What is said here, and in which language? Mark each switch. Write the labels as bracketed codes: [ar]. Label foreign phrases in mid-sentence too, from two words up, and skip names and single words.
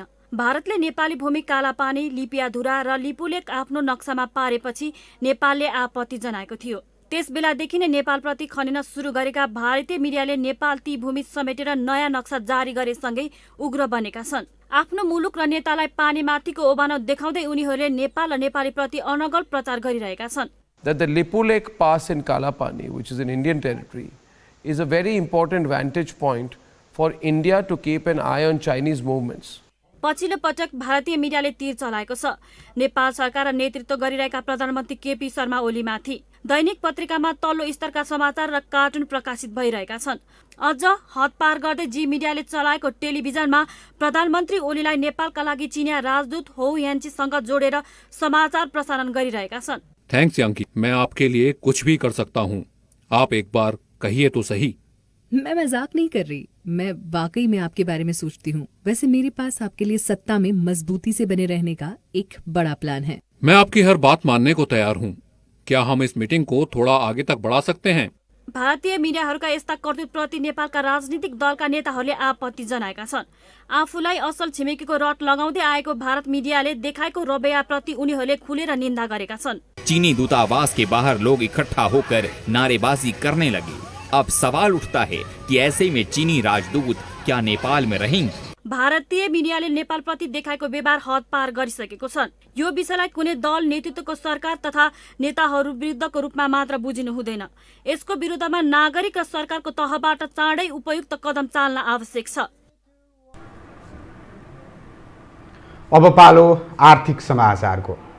[ne] भारतले नेपाली भूमि कालापानी, लिपियाधुरा र लिपुलेक आफ्नो नक्सामा पारेपछि नेपालले आपत्ति जनाएको थियो। त्यसबेलादेखि नै नेपालप्रति खनिन सुरु गरेका भारतीय मिडियाले नेपाल ती भूमि समेटेर नयाँ नक्सा जारी गरेसँगै उग्र बनेका छन्। आफ्नो मुलुक र नेतालाई पानीमाथिको ओबानो देखाउँदै उनीहरूले नेपाल र नेपालीप्रति अनगल प्रचार गरिरहेका छन्। [en] That the Lipulek Pass in Kalapani, which is in Indian territory, is a very important vantage point for India to keep an eye on Chinese movements. [ne] पछिल्लो पटक भारतीय मिडियाले तीर चलाएको छ नेपाल सरकार नेतृत्व गरिरहेका प्रधानमन्त्री केपी शर्मा ओलीमाथि। दैनिक पत्रिकामा तल्लो स्तरका समाचार र कार्टुन प्रकाशित भइरहेका छन्। अझ हद पार गर्दै जी मिडियाले चलाएको टेलिभिजनमा प्रधानमन्त्री ओलीलाई नेपालका लागि चिनिया राजदूत हो यान्चीसँग जोडेर समाचार प्रसारण गरिरहेका छन्। [hi] थैंक्स यांकी, मैं आपके लिए कुछ भी कर सकता हूँ। आप एक बार कहिए तो सही। मैं मजाक नहीं कर रही, मैं वाकई में आपके बारे में सोचती हूँ। वैसे मेरे पास आपके लिए सत्ता में मजबूती से बने रहने का एक बड़ा प्लान है। मैं आपकी हर बात मानने को तैयार हूँ। क्या हम इस मीटिंग को थोड़ा आगे तक बढ़ा सकते हैं? [ne] भारतीय मिडियाहरूका यस्ता कर्तृत्वप्रति नेपालका राजनीतिक दलका नेताहरूले आपत्ति जनाएका छन्। आफूलाई असल छिमेकीको रट लगाउँदै आएको भारत मिडियाले देखाएको रवैयाप्रति उनीहरूले खुलेर निन्दा गरेका छन्। [hi] चीनी दूतावास के बाहर लोग इकट्ठा होकर नारेबाजी करने लगे। अब सवाल उठता है कि ऐसे में चीनी राजदूत क्या नेपाल में रहेंगे? [ne] भारतीय मिडियाले नेपालप्रति देखाएको व्यवहार हद पार गरिसकेको छ। यो विषयलाई कुनै दल, नेतृत्वको सरकार तथा नेताहरू विरुद्धको रूपमा मात्र बुझिनु हुँदैन। यसको विरुद्धमा नागरिक र सरकारको तहबाट चाँडै उपयुक्त कदम चाल्न आवश्यक छ। अब पालो आर्थिक समाचारको।